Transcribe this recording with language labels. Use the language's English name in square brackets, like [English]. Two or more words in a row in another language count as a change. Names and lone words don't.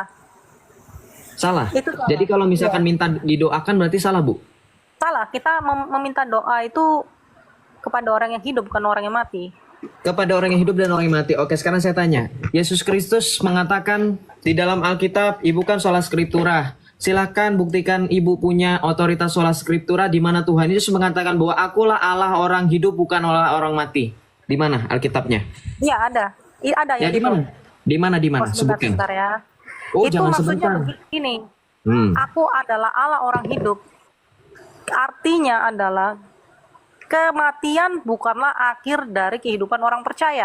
[Indonesian] Salah. Itu salah. Jadi kalau misalkan minta didoakan berarti salah Bu. Salah, kita meminta doa itu kepada orang yang hidup, bukan orang yang mati. Kepada orang yang hidup dan orang yang mati. Oke, sekarang saya tanya. Yesus Kristus mengatakan di dalam Alkitab, Ibu kan [Latin] sola scriptura. [Indonesian] Silakan buktikan Ibu punya otoritas [Latin] sola scriptura [Indonesian] di mana Tuhan Yesus mengatakan bahwa akulah Allah orang hidup bukan Allah orang mati. Di mana Alkitabnya? Iya, ada. Ada Ya yang di mana? Di mana di Oh, mana? sebentar, Sebutkan. sebentar ya. Oh, Itu jangan maksudnya sebentar. begini. Hmm. Aku adalah Allah orang hidup. Artinya adalah kematian bukanlah akhir dari kehidupan orang percaya.